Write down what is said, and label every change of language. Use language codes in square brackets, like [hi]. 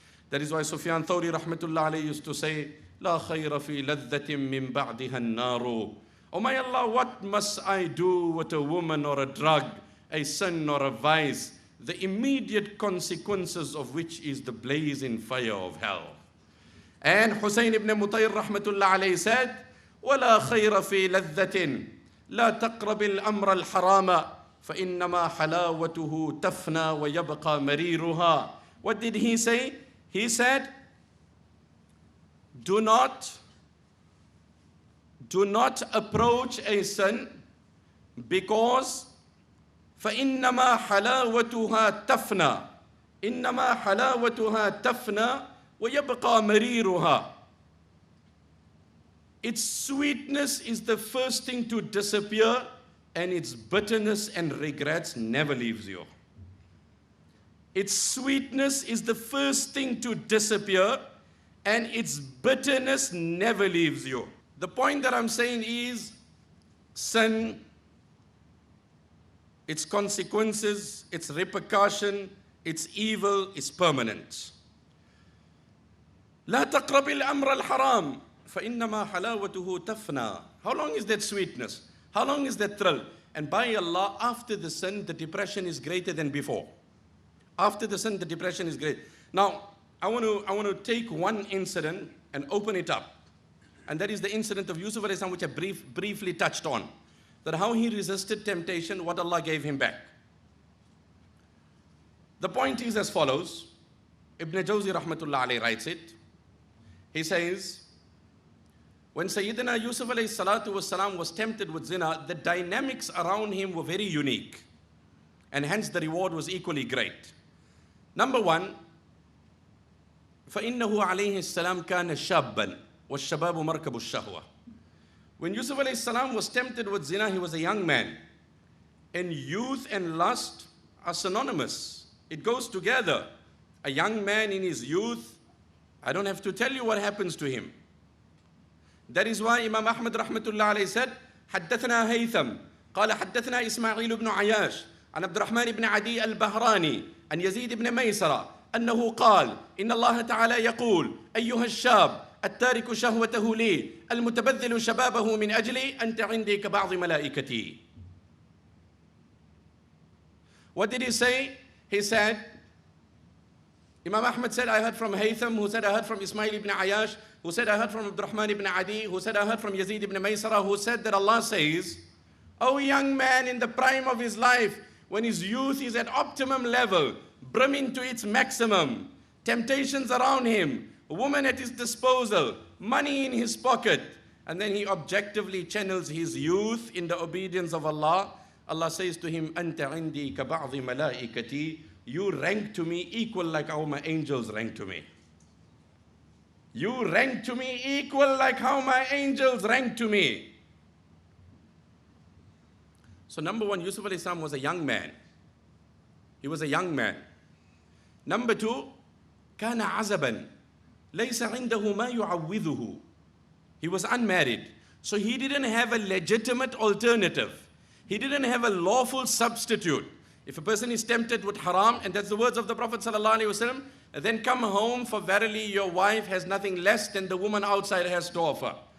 [en] That is why Sufyan Thawri rahmatullah alayhi used to say, [ar] La khayra fi ladhatin min ba'diha an-naru. [en] Oh my Allah, what must I do with a woman or a drug, a sin or a vice, the immediate consequences of which is the blazing fire of hell? And Hussein ibn Mutayr rahmatullah alayhi said, [ar] وَلَا خَيْرَ فِي لَذَّةٍ لَا تَقْرَبِ الْأَمْرَ الْحَرَامَ فَإِنَّمَا حَلَاوَتُهُ تَفْنَى وَيَبْقَى مَرِيرُهَا. [en] What did he say? He said, do not approach a sin because [ar] فَإِنَّمَا حَلَاوَتُهَا تَفْنَى إِنَّمَا حَلَاوَتُهَا تَفْنَى وَيَبْقَى مَرِيرُهَا. [en] Its sweetness is the first thing to disappear, and its bitterness and regrets never leaves you. Its sweetness is the first thing to disappear, and its bitterness never leaves you. The point that I'm saying is, sin, its consequences, its repercussion, its evil is permanent. [ar] لا تقرب الأمر الحرام فإنما حلاوته تفنى. [en] How long is that sweetness? How long is that thrill? And by Allah, after the sin, the depression is greater than before. After the sin, the depression is great. Now, I want to take one incident and open it up. And that is the incident of Yusuf alayhi salam, which I briefly touched on. That how he resisted temptation, what Allah gave him back. The point is as follows. Ibn Jawzi rahmatullah alayhi writes it. He says, when Sayyidina Yusuf alayhi salatu wasalam was tempted with zina, the dynamics around him were very unique. And hence the reward was equally great. Number one, [ar] فَإِنَّهُ عَلَيْهِ السَّلَامُ كَانَ شَابًّا وَالشَّبَابُ مَرْكَبُ الشَّهْوَةِ. [en] When Yusuf alayhi salam was tempted with zina, he was a young man. And youth and lust are synonymous. It goes together. A young man in his youth, I don't have to tell you what happens to him. That is why Imam Ahmad rahmatullah alayhi said, [ar] حدثنا هيثم قال حدثنا إسماعيل بن عياش عن عبد الرحمن بن عدي البهراني عن يزيد بن ميسرة أنه قال إن الله تعالى يقول أيها الشاب التارك شهوته لي المتبذل شبابه من أجلي أنت عندي كبعض ملائكتي. [en] What did he say? He said, Imam Ahmad said, I heard from Haytham, who said, I heard from Ismail ibn Ayash, who said, I heard from Abdurrahman ibn Adi, who said, I heard from Yazid ibn Maysara, who said that Allah says, O young man in the prime of his life, when his youth is at optimum level, brimming to its maximum, temptations around him, a woman at his disposal, money in his pocket, and then he objectively channels his youth in the obedience of Allah. Allah says to him, [ar] Anta indi ka ba'dhi malaikati, [en] you rank to me equal like how my angels rank to me. You rank to me equal like how my angels rank to me. So number one, Yusuf alayhi salam was a young man. He was a young man. Number two, [ar] كان عزبا ليس عنده ما يعوذه. [en] He was unmarried. So he didn't have a legitimate alternative. He didn't have a lawful substitute. If a person is tempted with haram, and that's the words of the Prophet ﷺ, then come home, for verily your wife has nothing less than the woman outside has to offer.